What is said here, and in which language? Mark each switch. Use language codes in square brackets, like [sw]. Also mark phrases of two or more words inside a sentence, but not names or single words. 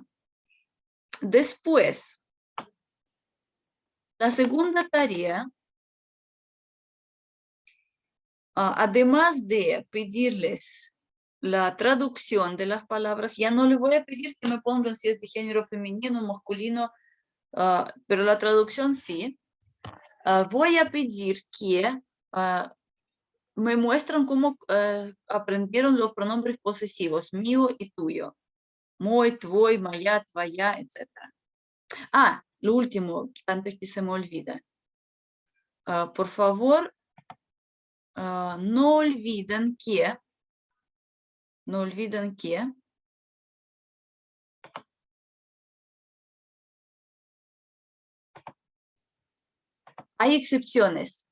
[es] Después, la segunda tarea, además de pedirles la traducción de las palabras, ya no les voy a pedir que me pongan si es de género femenino o masculino, pero la traducción sí. Voy a pedir que me muestran cómo aprendieron los pronombres posesivos, mío y tuyo. [ru] Мой, твой, моя, твоя, [es] etc. Lo último, antes que se me olvide. Por favor, no olviden que hay excepciones.